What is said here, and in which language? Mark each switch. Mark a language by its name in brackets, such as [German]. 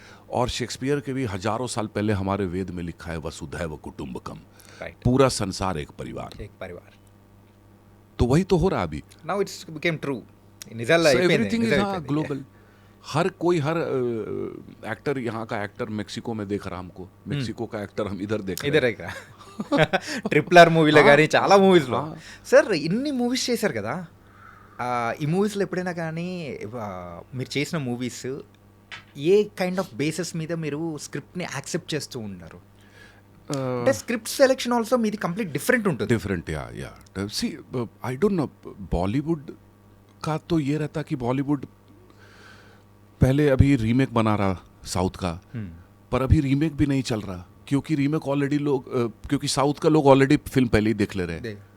[Hindi] और शेक्सपियर के भी हजारों साल पहले हमारे वेद में लिखा है वसुधैव कुटुंबकम, [English] Right. [Hindi] पूरा संसार एक परिवार। एक परिवार. तो वही तो हो रहा अभी। [English] Now it's became true. [Telugu] నిజాల్లో అయిపోయింది. [English] everything is [Telugu] నిజాలు అయిపోయింది. [English] Global. [Hindi] हर कोई हर एक्टर, यहाँ का एक्टर मेक्सिको में देख रहा हमको, मेक्सिको का एक्टर हम इधर देख रहे हैं। [Telugu] ఇదే ఇక్కడ ట్రిపుల్ ఆర్ మూవీలో కానీ చాలా మూవీస్లో. సార్ ఇన్ని మూవీస్ చేశారు కదా, ఈ మూవీస్లో ఎప్పుడైనా కానీ మీరు చేసిన movies ఏ kind of basis మీద మీరు స్క్రిప్ట్ని యాక్సెప్ట్ చేస్తూ ఉన్నారు? అంటే స్క్రిప్ట్ సెలెక్షన్ ఆల్సో మీది కంప్లీట్ డిఫరెంట్ ఉంటుంది. [Hindi] डिफरेंट या [English] see I don't know, [Hindi] बॉलीवुड का तो ये रहता कि बॉलीवुड पहले अभी रीमेक बना रहा साउथ का, पर अभी रीमेक भी नहीं चल रहा, क्योंकि रीमेक ऑलरेडी लोग क्योंकि साउथ का लोग ऑलरेडी फिल्म पहले ही देख ले रहे हैं।